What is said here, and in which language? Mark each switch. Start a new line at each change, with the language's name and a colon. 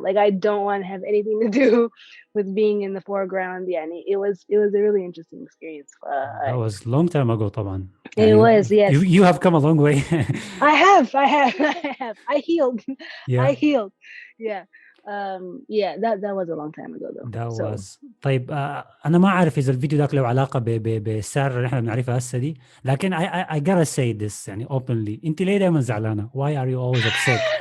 English: Like I don't want to have anything to do with being in the foreground. Yeah, and it was a really interesting experience. That was long time ago
Arabic: طبعا.
English: It was, yes. You have come a long way. I have. I healed. Yeah. I healed. Yeah. Yeah, that was a long time ago though. That So
Arabic: was طيب أنا ما أعرف إذا الفيديو ذاك له علاقة بسارة اللي إحنا بنعرفها هسه دي، لكن
English: I gotta say this
Arabic: يعني
English: openly.
Arabic: أنت ليه دائما زعلانة؟
English: Why are you always upset?